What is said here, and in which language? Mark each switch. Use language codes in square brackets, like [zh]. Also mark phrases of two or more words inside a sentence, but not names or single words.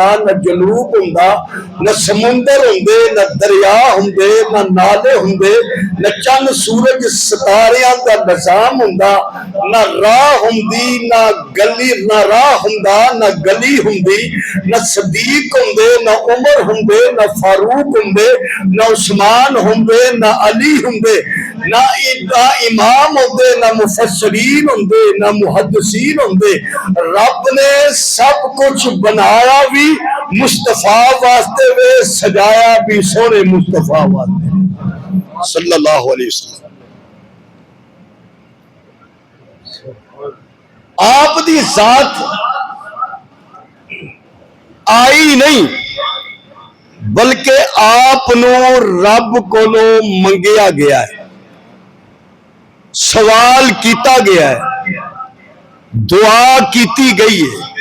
[pa] نا جنوب ہوندا، نا سمندر ہوندے، نا دریا ہوندے، نا نالے ہوندے، نا چند سورج ستاریاں دا نظام ہوندا، نا راہ ہوندی، نا گلی، نا راہ ہوندا، نا گلی ہوندی، نا صدیق ہوندے، نا عمر ہوندے، نا فاروق ہوندے، نا عثمان ہوندے، نا علی ہوندے، نا امام ہوندے، نا مفسرین ہوندے، نا محدثین ہوندے. رب نے سب کچھ بنایا بھی مصطفیٰ واسطے وے، سجایا بھی سوہنے مصطفیٰ واسطے वे, सजाया भी सोने मुस्तफा वास्ते [ar] صلى الله عليه وسلم. [pa] آپ دی ذات آئی نہیں بلکہ آپ رب کولوں منگیا گیا ہے، سوال کیا گیا ہے، دعا کی گئی ہے.